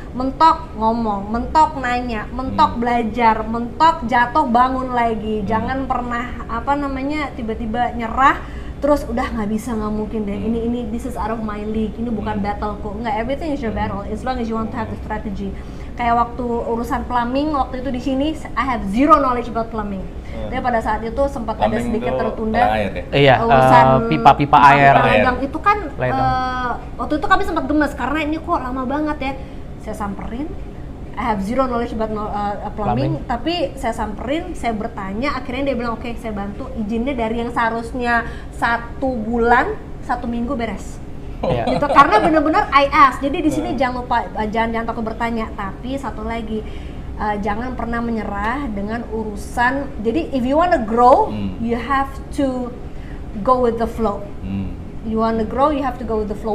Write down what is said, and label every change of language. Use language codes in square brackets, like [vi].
[id] Mentok ngomong, mentok nanya, mentok belajar, mentok jatuh bangun lagi. Jangan pernah tiba-tiba nyerah terus udah nggak bisa, nggak mungkin deh, ini [en] this is out of my league, [id] ini bukan battleku. [en] Nggak, everything is your battle as long as you want to have the strategy. [id] Kayak waktu urusan plumbing waktu itu di sini, [en] I have zero knowledge about plumbing. [id] Tapi pada saat itu sempat ada sedikit tertunda. Iya, urusan pipa-pipa air. Ledeng itu kan waktu itu kami sempat gemes karena ini kok lama banget ya. Saya samperin, [en] I have zero knowledge about plumbing, [id] tapi saya samperin, saya bertanya, akhirnya dia bilang oke, saya bantu. Izinnya dari yang seharusnya 1 bulan, 1 minggu beres. Gitu, karena benar-benar [en] I ask. [id] Jadi di sini jangan lupa, jangan takut bertanya. Tapi satu lagi, jangan pernah menyerah dengan urusan. [en] Jadi if you wanna grow, you have to go with the flow. You wanna grow, you have to go with the flow.